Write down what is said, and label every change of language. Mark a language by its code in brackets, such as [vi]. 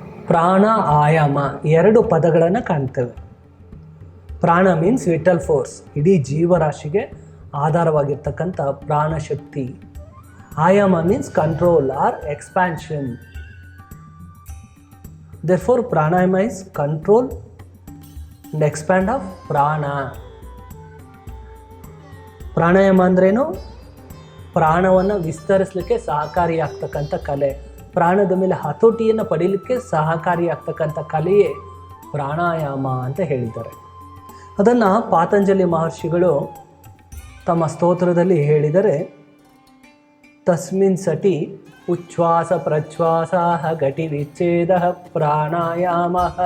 [kn] ಪ್ರಾಣ ಆಯಾಮ 2 ಪದಗಳನ್ನು ಕಾಣ್ತೇವೆ. ಪ್ರಾಣ ಮೀನ್ಸ್ [en] vital force, [kn] ಇಡೀ ಜೀವರಾಶಿಗೆ ಆಧಾರವಾಗಿರ್ತಕ್ಕಂಥ ಪ್ರಾಣಶಕ್ತಿ. [en] Ayama means control or expansion. Therefore, pranayama is control and expand of prana. [kn] ಪ್ರಾಣಾಯಾಮ ಅಂದ್ರೇನು? ಪ್ರಾಣವನ್ನು ವಿಸ್ತರಿಸಲಿಕ್ಕೆ ಸಹಕಾರಿಯಾಗ್ತಕ್ಕಂಥ ಕಲೆ. ಪ್ರಾಣದ ಮೇಲೆ ಹತೋಟಿಯನ್ನು ಪಡೀಲಿಕ್ಕೆ ಸಹಕಾರಿಯಾಗ್ತಕ್ಕಂಥ ಕಲೆಯೇ ಪ್ರಾಣಾಯಾಮ ಅಂತ ಹೇಳಿದ್ದಾರೆ. ಅದನ್ನು ಪಾತಂಜಲಿ ಮಹರ್ಷಿಗಳು ತಮ್ಮ ಸ್ತೋತ್ರದಲ್ಲಿ ಹೇಳಿದರೆ, [sa] ತಸ್ಮಿನ್ ಸಟಿ ಉಚ್ಛ್ವಾಸ ಪ್ರಚ್ಛ್ವಾಸ ಗಟಿ ವಿಚ್ಛೇದ ಪ್ರಾಣಾಯಾಮ.